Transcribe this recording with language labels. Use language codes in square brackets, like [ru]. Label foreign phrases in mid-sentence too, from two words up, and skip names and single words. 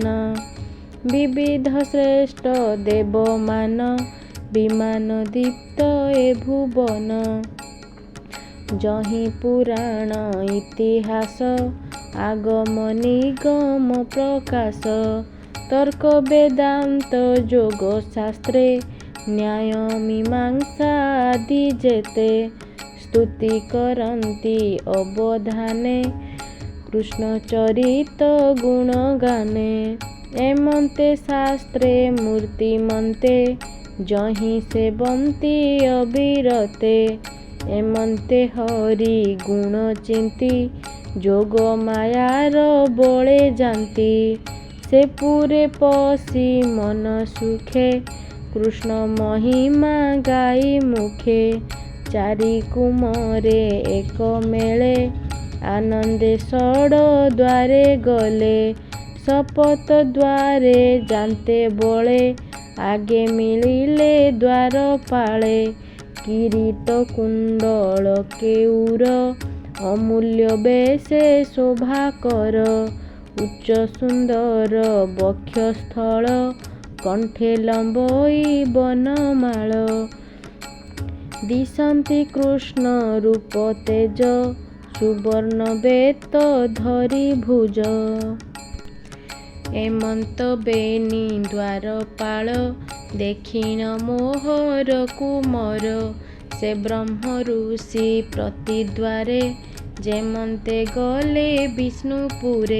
[or] ବିବିଧ ଶ୍ରେଷ୍ଠ ଦେବମାନ ବିମାନ ଦୀପ୍ତ ଏ ଭୁବନ। ଯହିଁ ପୁରାଣ ଇତିହାସ ଆଗମ ନିଗମ ପ୍ରକାଶ। ତର୍କ ବେଦାନ୍ତ ଯୋଗ ଶାସ୍ତ୍ରେ ନ୍ୟାୟ ମୀମାଂସା ଆଦି ଯେତେ। ସ୍ତୁତି କରନ୍ତି ଅବଧାନେ କୃଷ୍ଣ ଚରିତ ଗୁଣ ଗାନେ। ଏମନ୍ତେ ଶାସ୍ତ୍ରେ ମୂର୍ତ୍ତିମନ୍ତେ ଯହିଁ ସେବନ୍ତି ଅବିରତେ। ଏମନ୍ତେ ହରି ଗୁଣ ଚିନ୍ତି ଯୋଗ ମାୟାର ବଳେ ଜାଣନ୍ତି। ସେ ପୁରେ ପଶି ମନ ସୁଖେ କୃଷ୍ଣ ମହିମା ଗାଇ ମୁଖେ। ଚାରି କୁମରେ ଏକ ମେଳେ ଆନନ୍ଦେ ଷଡ ଦ୍ୱାରେ ଗଲେ। ଶପଥ ଦ୍ୱାରେ ଜାଣନ୍ତେ ବଳେ ଆଗେ ମିଳିଲେ ଦ୍ୱାରପାଳେ। କିରୀଟ କୁଣ୍ଡଳ କେୟୂର ଅମୂଲ୍ୟ ବେଶେ ଶୋଭାକର। ଉଚ୍ଚ ସୁନ୍ଦର ବକ୍ଷସ୍ଥଳ କଣ୍ଠେ ଲମ୍ବୋଇ ବନମାଳ। ଦିଶନ୍ତି କୃଷ୍ଣ ରୂପ ତେଜ ସୁବର୍ଣ୍ଣ ବେତ ଧରି ଭୁଜ। ଏମନ୍ତ ବେନି ଦ୍ୱାରପାଳ ଦେଖିଣ ମୋହର କୁମର। ସେ ବ୍ରହ୍ମ ଋଷି ପ୍ରତିଦ୍ୱାରେ ଯେମନ୍ତେ ଗଲେ ବିଷ୍ଣୁପୁରେ।